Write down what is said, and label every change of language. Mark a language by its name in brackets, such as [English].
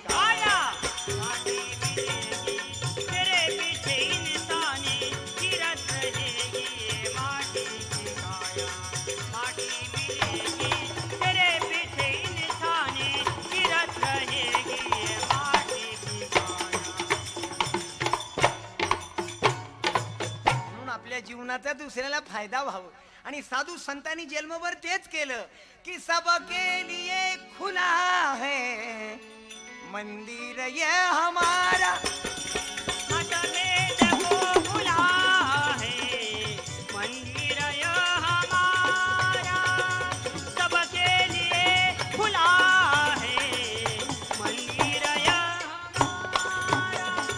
[Hindi] काया, माटी मिलेगी तेरे पीछे इंसाने गिरत रहेगी ये माटी की काया, माटी मिलेगी तेरे पीछे इंसाने गिरत रहेगी ये माटी की काया. [Marathi] म्हणून आपल्या जीवनाचा दुसऱ्याला फायदा व्हावा. आणि साधू संतांनी जन्मभर तेच केलं की [Hindi] सबके लिए खुला है मंदिर ये हमारा, मतभेद को भुला है मंदिर ये हमारा, सबके लिए खुला है मंदिर ये हमारा.